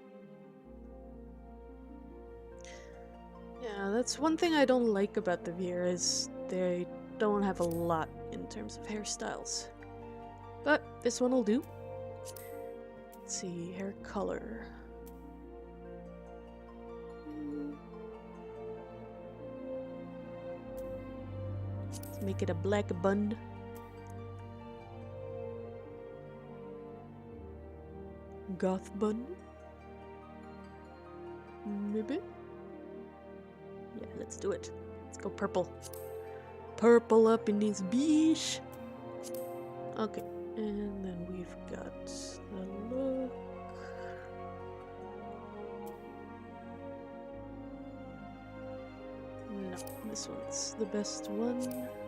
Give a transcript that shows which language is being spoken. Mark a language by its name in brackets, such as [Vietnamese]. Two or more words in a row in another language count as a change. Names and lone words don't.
[English] Yeah, that's one thing I don't like about the Viera is they don't have a lot in terms of hairstyles. But this one will do. Let's see, hair color. Let's make it a black bun. Goth bun. Maybe? Yeah, let's do it. Let's go purple. Purple up in this beach. Okay, and then we've got the look. No, this one's the best one.